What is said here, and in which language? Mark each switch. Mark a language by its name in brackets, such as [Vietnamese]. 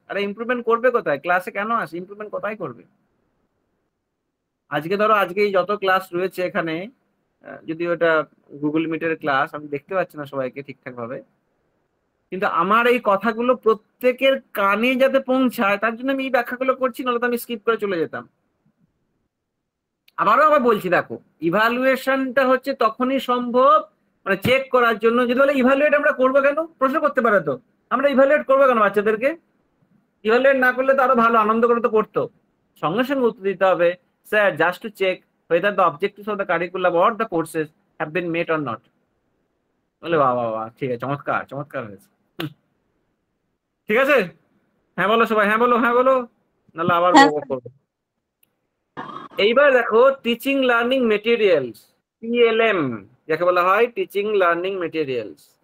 [Bangla] আরে ইমপ্রুভমেন্ট করবে কোথায়? ক্লাসে কেন আসে? ইমপ্রুভমেন্ট কোথায় করবে? আজকে ধরো, আজকে এই যত ক্লাস রয়েছে এখানে, যদি ওটা গুগল মিটের ক্লাস, আমি দেখতে পাচ্ছি না সবাইকে ঠিকঠাক ভাবে, কিন্তু আমার এই কথাগুলো প্রত্যেকের কানে যাতে পৌঁছায় তার জন্য আমি এই ব্যাখ্যাগুলো করছি, নাহলে তো আমি স্কিপ করে চলে যেতাম। আবার বলছি, দেখো, ইভালুয়েশনটা হচ্ছে তখনই সম্ভব, মানে চেক করার জন্য। যদি বলে ইভালুয়েট আমরা করবো কেন, প্রশ্ন করতে পারে তো, আমরা ইভালুয়েট করবো কেন বাচ্চাদেরকে? ইভালুয়েট না করলে তো আরো ভালো আনন্দ করে তো পড়তো। সঙ্গে সঙ্গে উত্তর দিতে হবে, [English] Sir just to check whether the objectives of the curriculum or the courses have been met or not. [Bangla] বলে বাহ বাহ বাহ, ঠিক আছে, চমৎকার চমৎকার হয়েছে, ঠিক আছে। হ্যাঁ বলো সবাই, হ্যাঁ বলো, হ্যাঁ বলো, নাহলে আবার করবো। এইবার দেখো, টিচিং লার্নিং মেটেরিয়ালস, টিএলএম যাকে বলা হয়, টিচিং লার্নিং মেটেরিয়ালস।